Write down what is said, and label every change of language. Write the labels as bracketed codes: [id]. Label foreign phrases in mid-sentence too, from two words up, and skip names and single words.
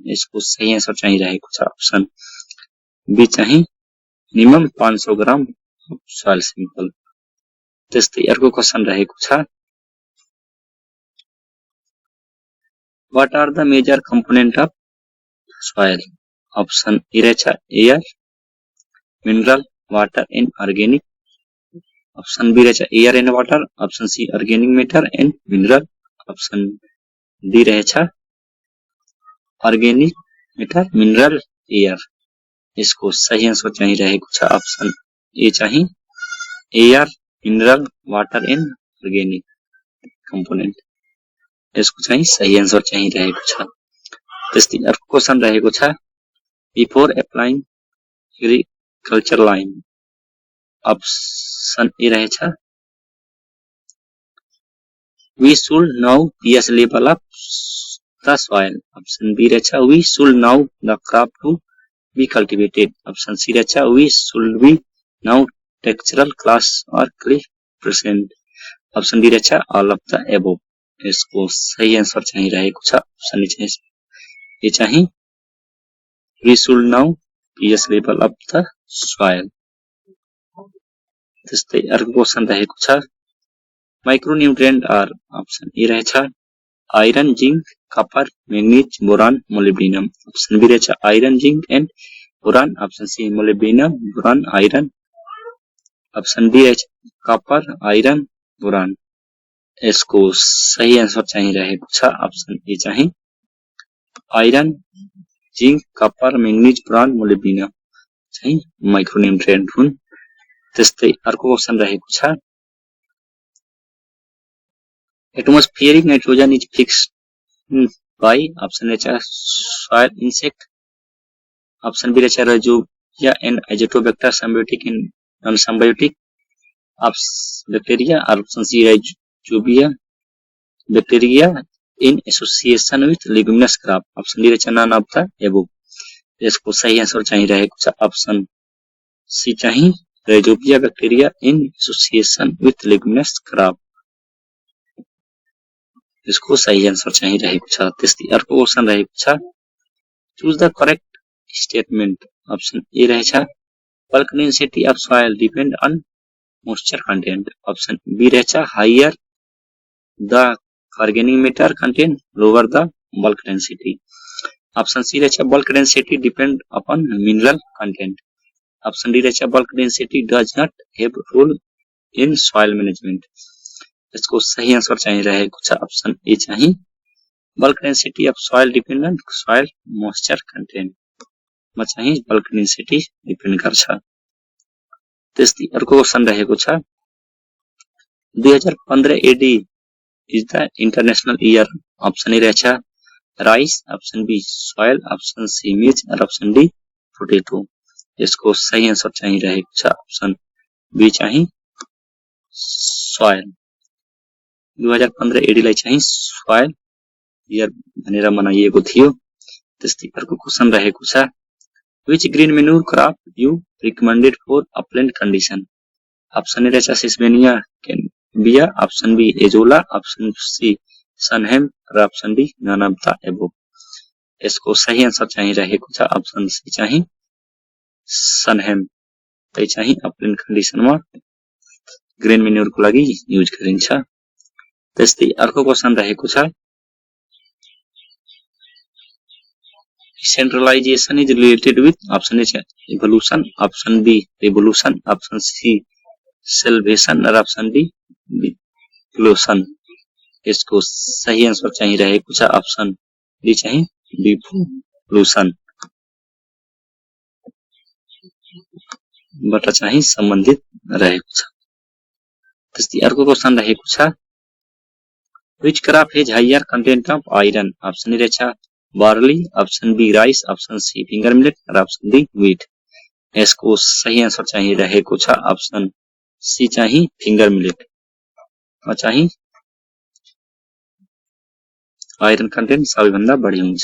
[ne] यसको सही आन्सर चाहिँ रहेको छ [en] option B [ne] चाहिँ [en] minimum 500 gram soil sample. [ne] त्यस्तै अर्को क्वेशन रहेको छ [en] what are the major component of soil? option A [ne] रहेछ [en] air, mineral, water and organic, option B रहेछ air and water, option C organic matter and mineral, option D रहेछ organic matter mineral air। [ne] यसको सही आन्सर चाहिँ रहेको छ [en] option A [ne] चाहिँ [en] air, mineral, water and organic component. [ne] यसको चाहिँ सही आन्सर चाहिँ रहेको छ। त्यस्तै अर्को क्वेशन रहेको छ [en] before applying agriculture line. ऑप्शन ए [ne] रहेछ [en] we should know pH level of the soil, ऑप्शन बी रहेछ we should know the crop to be cultivated, ऑप्शन सी रहेछ we should be know textural class or cliff percent, ऑप्शन डी रहेछ all of the above। [ne] यसको सही आन्सर चाहिँ रहेको छ [en] option A [ne] चाहिँ [en] we should know pH level of the soil। [ne] त्यस्तै अर्को क्वेशन रहेको छ माइक्रोन्युट्रिएन्ट आर, [en] option A [ne] रहेछ [en] iron zinc copper manganese boron molybdenum option B [ne] रहेछ [en] iron zinc and boron option C molybdenum boron iron option D [ne] रहेछ [en] copper iron boron [ne] यसको सही आंसर चाहिँ रहेको छ [en] option A [ne] चाहिँ [en] iron zinc copper manganese boron molybdenum [ne] चाहिँ माइक्रोन्युट्रिएन्ट हुन्। त्यस्तै अर्को क्वेशन रहेको छ [en] atmospheric nitrogen is fixed by option [ne] रहेछ [en] soil insect option [ne] बी रहेछ [en] rhizobia and azotobacter symbiotic and non symbiotic bacteria option C rhizobia bacteria in association with leguminous crop option D रहेछ none of the above [ne] यसको सही आंसर चाहिँ रहेको छ [en] option C [ne] चाहिँ [en] rhizobia bacteria in association with leguminous crop [ne] यसको सही आंसर चाहिँ रहेको छ। त्यस्तै अर्को [en] क्वेशन [ne] रहेको छ [en] choose the correct statement option A रहेछ bulk density of soil depend on moisture content ऑप्शन बी रहेछ higher the organic matter content lower the bulk density ऑप्शन सी रहेछ bulk density depend upon mineral content ऑप्शन डी रहेछ bulk density does not have role in soil management [ne] यसको सही आंसर चाहिँ रहेको छ [en] ऑप्शन ए चाहिँ bulk density of soil depend on soil moisture content [ne] मा चाहिँ [en] bulk density depend गर्छ। [ne] त्यस्तै अर्को क्वेशन रहेको छ 2015 एडी इज द [en] international year option A [ne] रहेछ राइस ऑप्शन बी सोइल ऑप्शन सी मेज और ऑप्शन डी पोटेटो यसको सही आंसर चाहिँ रहेको छ ऑप्शन बी चाहिँ सोइल 2015 एडी लाई चाहिँ [en] soil year [ne] भनेर मनाइएको थियो। त्यस्तै अर्को क्वेशन रहेको छ [en] which green manure crop you recommended for upland condition [ne] ऑप्शन ए रहेछ सिस्बेनिया कैम्बिया ऑप्शन बी एजोला ऑप्शन सी सनहेम र ऑप्शन डी [en] none of the above [ne] यसको सही आंसर चाहिँ रहेको छ ऑप्शन सी चाहिँ सनहेम यो चाहिँ [en] upland conditionमा green manure [ne] को लागि युज गरिन्छ। त्यस्तै अर्को क्वेशन रहेको छ [en] centralization is related with option A evolution option B revolution option C salvation और option D depletion [ne] यसको सही आंसर चाहिँ रहेको छ [en] ऑप्शन डी चाहिँ डिप्लुसन बाट चाहिँ सम्बन्धित रहेको छ। [ne] त्यस्तै अर्को क्वेशन रहेको छ [en] which crop has higher content of iron [ne] ऑप्शन ए रहेछ बार्ली ऑप्शन बी राइस ऑप्शन सी [en] finger millet [ne] और ऑप्शन डी व्हीट यसको सही आंसर चाहिँ रहेको छ ऑप्शन सी चाहिँ [en] finger millet [ne] मा चाहिँ [en] iron content [ne] सबैभन्दा बढी हुन्छ।